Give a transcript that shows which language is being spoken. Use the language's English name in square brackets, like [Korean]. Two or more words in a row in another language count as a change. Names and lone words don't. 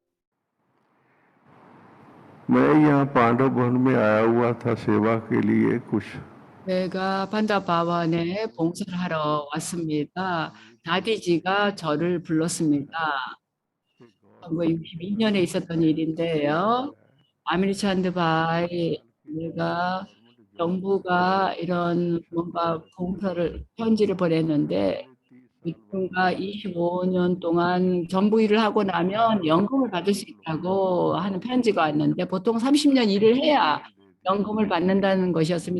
[Hindi] मैं यहाँ पांडव भवन में आया हुआ था सेवा के लिए कुछ [Korean] 내가 판다바완에 봉사를 하러 왔습니다. 다디지가 저를 불렀습니다. 1962년에 있었던 일인데요. 아미르찬드 바이 내가 정부가 이런 뭔가 편지를 보냈는데 이분가 25년 동안 정부 일을 하고 나면 연금을 받을 수 있다고 하는 편지가 왔는데 보통 30년 일을 해야 연금을 받는다는 것이었습니다.